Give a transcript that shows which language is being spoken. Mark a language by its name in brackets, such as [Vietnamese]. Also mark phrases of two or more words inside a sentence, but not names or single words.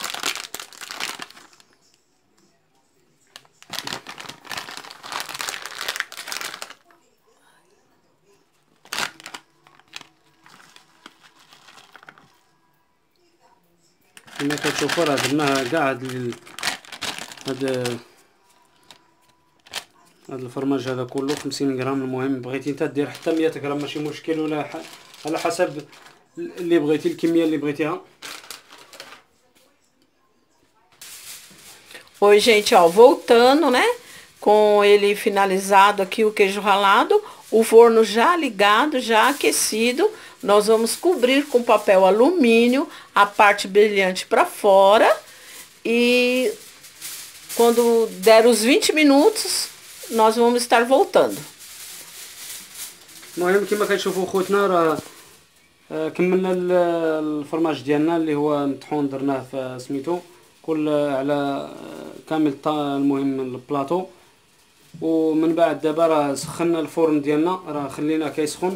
[Arabic] كما كتشوفوا راه درناها كاع هاد الفرماج هذا كله 50 غرام. المهم بغيتي انت دير حتى 100 غرام ماشي مشكل، ولا على حسب اللي بغيتي الكميه اللي بغيتيها. [Portuguese] Oi, gente, ó, voltando, né? Com ele finalizado aqui, o queijo ralado, o forno já ligado, já aquecido. Nós vamos cobrir com papel alumínio a parte brilhante para fora. E quando der os 20 minutos, nós vamos estar voltando. [Arabic] المهم كما كتشوفوا خوتنا راه كملنا الفرماج ديالنا اللي هو مطحون. درناه في سميتو كل على كامل المهم البلاطو. ومن بعد دابا راه سخنا الفرن ديالنا، راه خليناه كيسخن.